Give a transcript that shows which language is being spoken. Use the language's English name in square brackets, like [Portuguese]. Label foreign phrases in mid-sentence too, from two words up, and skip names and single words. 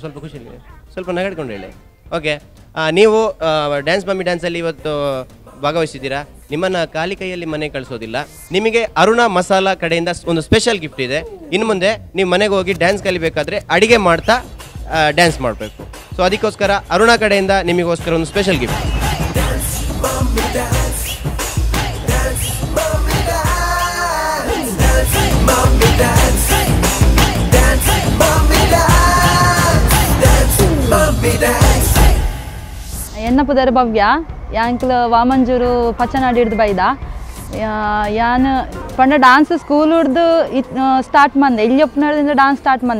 [Kannada] ಸ್ವಲ್ಪ ಖುಷಿಯಲ್ಲಿ ಸ್ವಲ್ಪ ನಗಾಡ್ಕೊಂಡು ಹೇಳಿ. ಓಕೆ, ನೀವು ಡ್ಯಾನ್ಸ್ ಮಮ್ಮಿ ಡ್ಯಾನ್ಸಲ್ಲಿ ಇವತ್ತು ಭಾಗವಹಿಸಿದ್ದೀರಾ. ನಿಮ್ಮನ್ನು ಖಾಲಿ ಕೈಯಲ್ಲಿ ಮನೆ ಕಳಿಸೋದಿಲ್ಲ. ನಿಮಗೆ ಅರುಣಾ ಮಸಾಲಾ ಕಡೆಯಿಂದ ಒಂದು [English] special gift [Kannada] ಇದೆ. ಇನ್ನು ಮುಂದೆ ನೀವು ಮನೆಗೆ ಹೋಗಿ ಡ್ಯಾನ್ಸ್ ಕಲಿಬೇಕಾದ್ರೆ ಅಡಿಗೆ ಮಾಡ್ತಾ ಡ್ಯಾನ್ಸ್ ಮಾಡಬೇಕು. ಸೊ ಅದಕ್ಕೋಸ್ಕರ ಅರುಣಾ ಕಡೆಯಿಂದ ನಿಮಗೋಸ್ಕರ ಒಂದು [English] special gift. [Tulu] ಎನ್ನ ಪುದರ್ ಭವ್ಯ ಯಾಂಕ್ಲ ವಾಮಂಜೂರು ಪಚ್ಚನಾಡಿ ಹಿಡ್ದು ಬೈದ ಯಾನ್ ಪಂಡ [English] dance school [Tulu] ಹಿಡ್ದು ಸ್ಟಾರ್ಟ್ ಮಂದೆ ಎಲ್ಲಿಯಪ್ಪನದಿಂದ ಡಾನ್ಸ್ ಸ್ಟಾರ್ಟ್ ಮಂದೆ.